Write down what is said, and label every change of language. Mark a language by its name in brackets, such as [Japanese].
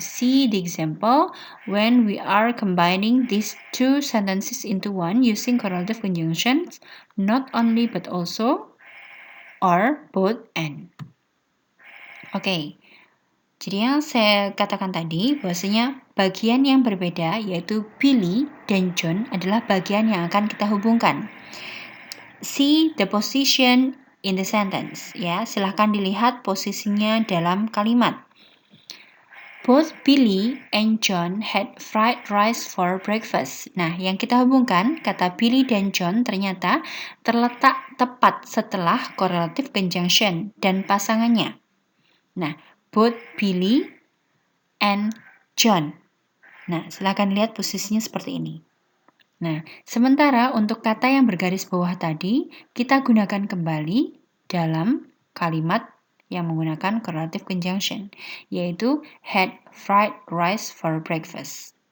[English] See the example when we are combining these two sentences into one using correlative conjunctions, not only but also, or both and. Okay. [Indonesian] Jadi yang saya katakan tadi bahwasanya bagian yang berbeda yaitu Billy dan John adalah bagian yang akan kita hubungkan. [English] See the position in the sentence. [Indonesian] Ya, silahkan dilihat posisinya dalam kalimat. [English] Both Billy and John had fried rice for breakfast. [Indonesian] Nah, yang kita hubungkan, kata Billy dan John ternyata terletak tepat setelah correlative conjunction dan pasangannya. [English] Nah, both Billy and John. [Indonesian] Nah, silakan lihat posisinya seperti ini. Nah, sementara untuk kata yang bergaris bawah tadi, kita gunakan kembali dalam kalimat yang menggunakan correlative conjunction, yaitu [English] had fried rice for breakfast.